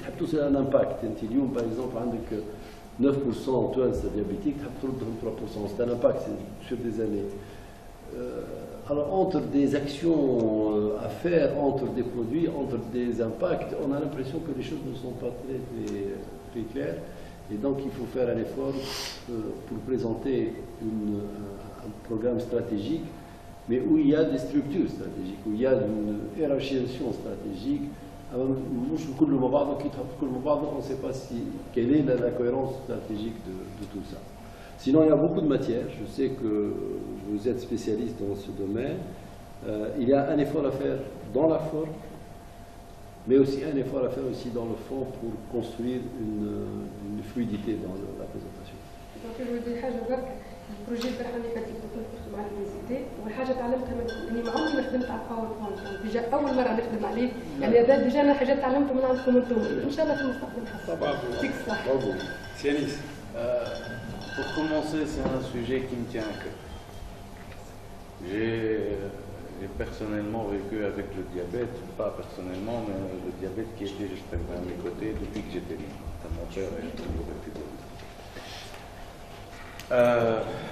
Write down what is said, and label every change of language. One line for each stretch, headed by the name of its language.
Arabic: انت تحب توصل
French: un impact.
Arabic: انت اليوم
French: par exemple
Arabic: عندك 9% توانسة diabétiques تحب تردهم 3%.
French: C'est un impact sur des années. Alors entre des actions à faire, entre des produits, entre des impacts, on a l'impression que les choses ne sont pas très claires. Et donc il faut faire un effort pour présenter un programme stratégique, mais où il y a des structures stratégiques, où il y a une hiérarchisation stratégique. On ne sait pas quelle est la cohérence stratégique de tout ça. Sinon, il y a beaucoup de matières. Je sais que vous êtes spécialiste dans ce domaine. Il y a un effort à faire dans la forme, mais aussi un effort à faire aussi dans le fond pour construire une fluidité dans la présentation. Donc, je veux dire,
Arabic: البروجي البارحه اللي فاتت كنت مع اليونيفرسيتي والحاجه تعلمتها منكم اني ما عمري ما خدمت على الباوربوينت يعني ديجا اول مره نخدم عليه يعني هذا ديجا انا حاجات تعلمته من عندكم انتم ان شاء الله في المستقبل نحسن. يعطيك الصحه. Sianis.
French: Pour commencer, c'est un sujet qui me tient à cœur. J'ai personnellement vécu avec le diabète, pas personnellement, mais le diabète qui était juste à mes côtés depuis que j'étais né. Mon père est toujours vécu.